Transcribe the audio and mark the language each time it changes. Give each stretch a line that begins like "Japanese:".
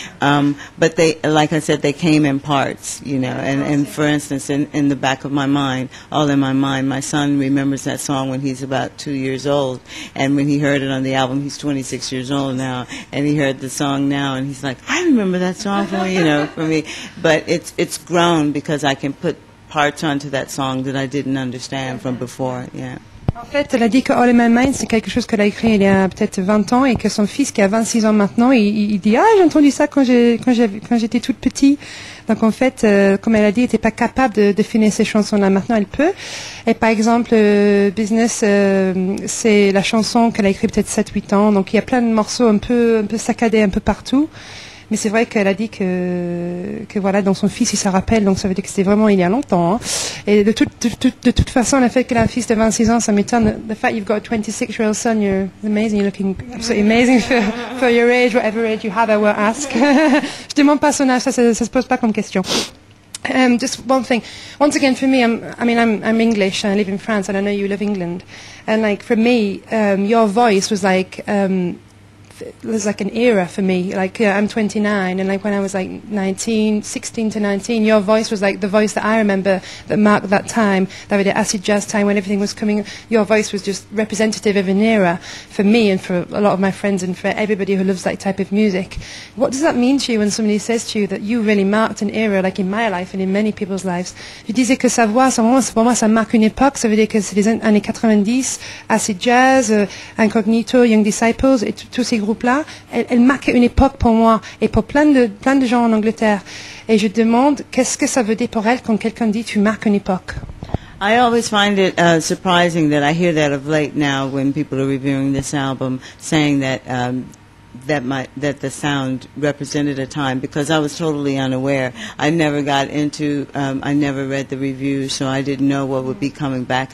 English: But they, like I said, they came in parts, and for instance, in the back of my mind, all in my mind, my son remembers that song when he's about 2 years old, and when he heard it on the album, he's 26 years old now, and he heard the song now, and he's like, I remember that song for me, but it's grown because I can put parts onto that song that I didn't understand from before, yeah.
French: En fait, elle a dit que All in My Mind, c'est quelque chose qu'elle a écrit il y a peut-être 20 ans et que son fils, qui a 26 ans maintenant, il dit « Ah, j'ai entendu ça quand j'étais toute petite ». Donc en fait, comme elle a dit, elle n'était pas capable de finir ces chansons-là. Maintenant, elle peut. Et par exemple, Business, c'est la chanson qu'elle a écrite peut-être 7-8 ans. Donc il y a plein de morceaux un peu saccadés un peu partout. Mais c'est vrai qu'elle a dit que voilà, dans son fils, il se rappelle, donc ça veut dire que c'était vraiment il y a longtemps. Hein. Et de toute façon, le fait qu'elle a un fils de 26 ans, ça m'étonne.
English: The fact you've got a 26-year-old son, you're amazing, you're looking absolutely amazing for your age, whatever age you have, I won't ask.
French: Je demande pas son âge, ça se pose pas comme question.
English: Just one thing. Once again, for me, I'm English and I live in France, and I know you live in England. And like for me, your voice was like. There's like an era for me, like I'm 29, and like when I was like 16 to 19, your voice was like the voice that I remember that marked that time, that was the acid jazz time when everything was coming. Your voice was just representative of an era for me and for a lot of my friends and for everybody who loves that type of music. What does that mean to you when somebody says to you that you really marked an era, like in my life and in many people's lives?
French: Je disais que sa voix, pour moi, ça marque une époque, ça veut dire que c'est les années 90, acid jazz, Incognito, Young Disciples, et tous ces groupes-là, elle marquait une époque pour moi et pour plein de gens en Angleterre. Et je demande, qu'est-ce que ça veut dire pour elle quand quelqu'un dit tu marques une époque?
English: I always find it surprising that I hear that of late now when people are reviewing this album, saying that that the sound represented a time, because I was totally unaware. I never got into, I never read the reviews, so I didn't know what would be coming back.